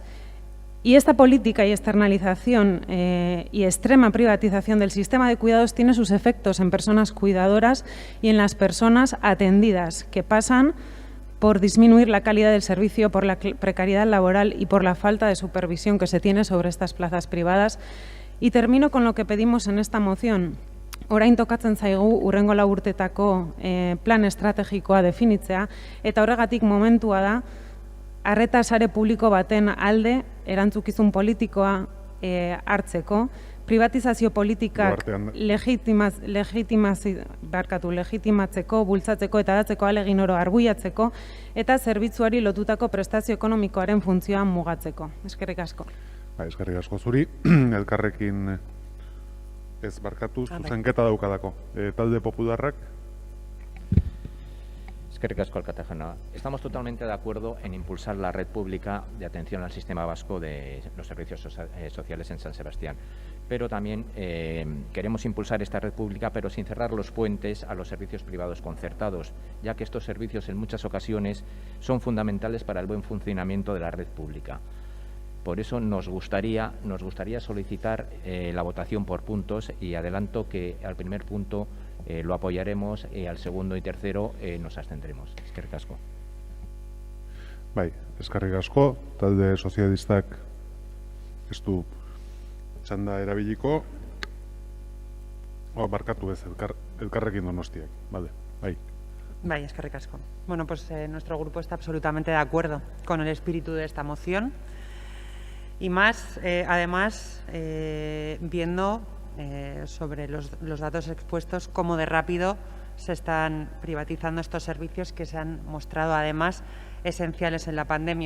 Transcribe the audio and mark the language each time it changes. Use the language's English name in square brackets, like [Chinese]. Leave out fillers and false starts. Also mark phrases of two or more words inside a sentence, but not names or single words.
[Spanish] Y esta política y externalización y extrema privatización del sistema de cuidados tiene sus efectos en personas cuidadoras y en las personas atendidas, que pasan por disminuir la calidad del servicio, por la precariedad laboral y por la falta de supervisión que se tiene sobre estas plazas privadas. Y termino con lo que pedimos en esta moción. [Basque] Orain tokatzen zaigu hurrengo 4 urtetako plan estrategikoa definitzea, eta horregatik momentua da arreta sare publiko baten alde erantzukizun politikoa hartzeko, privatizazio politikak legitimatzeko, bultzatzeko eta datzeko ahalegin oro arbuiatzeko eta zerbitzuari lotutako prestazio ekonomikoaren funtzioa mugatzeko. Eskerrik asko. Eskerrik asko zuri, elkarrekin ez barkatu, zuzenketa daukadako. Talde Popularrak. Eskerrik asko, alkate jauna. [Spanish] Estamos totalmente de acuerdo en impulsar la red pública de atención al sistema vasco de los servicios sociales en San Sebastián. Pero también queremos impulsar esta red pública, pero sin cerrar los puentes a los servicios privados concertados, ya que estos servicios en muchas ocasiones son fundamentales para el buen funcionamiento de la red pública. Por eso nos gustaría solicitar la votación por puntos y adelanto que al primer punto lo apoyaremos y al segundo y tercero nos abstendremos. [Basque] Eskerrik asko. Bai, eskerrik asko, talde sozialistak ez du txanda erabiliko. Barkatu ez, elkarrekin Donostiak. Vale, bai. Bai, eskerrik asko. [Spanish] Bueno, pues nuestro grupo está absolutamente de acuerdo con el espíritu de esta moción. Y más, además, viendo sobre los datos expuestos cómo de rápido se están privatizando estos servicios que se han mostrado, además, esenciales en la pandemia.